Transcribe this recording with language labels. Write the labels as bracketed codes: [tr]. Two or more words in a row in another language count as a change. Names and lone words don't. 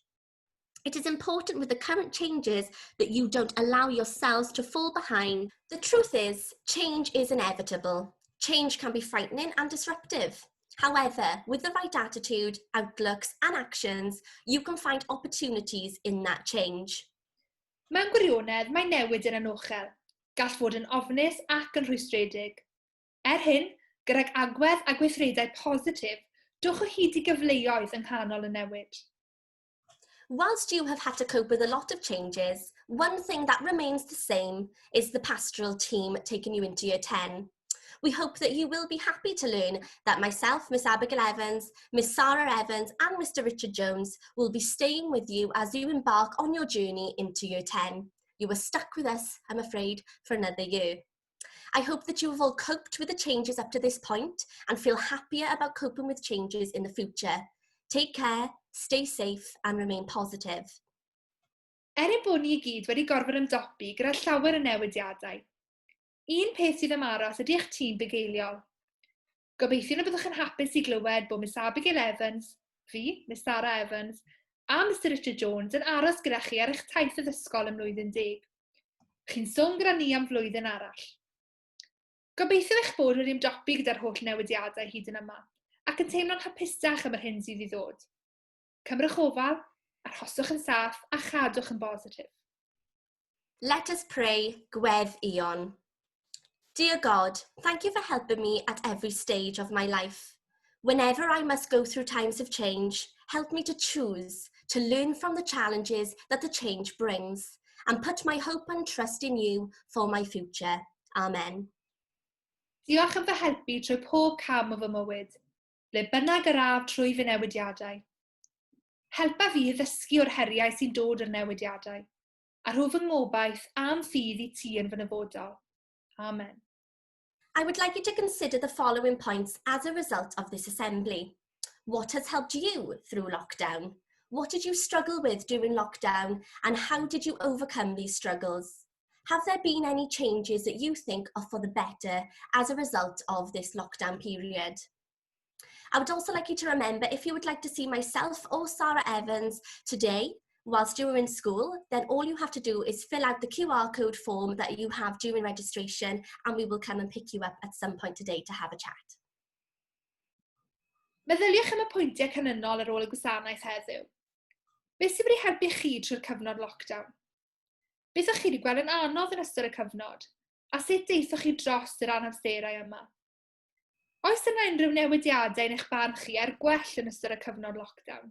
[en] It is important with the current changes that you don't allow yourselves to fall behind. The truth is, change is inevitable. Change can be frightening and disruptive. However, with the right attitude, outlooks, and actions, you can find opportunities in that change. [cy] Mewn gwirionedd, mae newid yn anochel, gall fod yn ofnus ac yn rhwystredig. Hyn, gydag agwedd a gweithredau positif, dwch o hyd I gyfleoedd yng nghanol y newid. [en] Whilst you have had to cope with a lot of changes, one thing that remains the same is the pastoral team taking you into year 10. We hope that you will be happy to learn that myself, Miss Abigail Evans, Miss Sarah Evans, and Mr. Richard Jones will be staying with you as you embark on your journey into year 10. You were stuck with us, I'm afraid, for another year. I hope that you have all coped with the changes up to this point and feel happier about coping with changes in the future. Take care, stay safe, and remain positive. [cy] Bod ni I gyd wedi gorfod ymdopi gyda llawer o newidiadau. Un peth sydd am aros ydy eich tîm bugeiliol. Gobeithio na byddwch yn hapus I glywed bod Miss Abigail Evans, fi, Miss Sarah Evans, a Mr Richard Jones yn aros gyda chi ar eich taith addysgol ym mlwyddyn 10. Chi'n sôn gyda ni am flwyddyn arall. Gobeithio eich bod wedi ymdopi gyda'r holl newidiadau hyd yn yma, ac yn teimlo'n hapusach am yr hyn sydd I ddod. Cymrwch ofal, arhoswch yn saff a chadwch yn bositif. [en] Let us pray, [cy] Gwedd Ion. [en] Dear God, thank you for helping me at every stage of my life. Whenever I must go through times of change, help me to choose to learn from the challenges that the change brings and put my hope and trust in you for my future. Amen. [cy] Diolch am fy helpu trwy pob cam o fy mywyd, ble bynnag yr af trwy fy newidiadau. Helpa fi i ddysgu o'r heriau sy'n dod yr newidiadau, a rho fy ngobaith am ffydd i ti yn fy nyfodol. Amen. [en] I would like you to consider the following points as a result of this assembly. What has helped you through lockdown? What did you struggle with during lockdown, and how did you overcome these struggles? Have there been any changes that you think are for the better as a result of this lockdown period? I would also like you to remember, if you would like to see myself or Sarah Evans today, whilst you're in school, then all you have to do is fill out the QR code form that you have during registration, and we will come and pick you up at some point today to have a chat. [cy] Meddyliwch am y pwyntiau canlynol ar ôl y gwasanaeth heddiw. Beth sydd wedi helpu chi trwy'r cyfnod lockdown? Beth ydych chi wedi gweld yn anodd yn ystod y cyfnod? A sut deithoch chi dros yr anhawsterau yma? Oes yna unrhyw newidiadau yn eich barn chi er gwell yn ystod y cyfnod lockdown?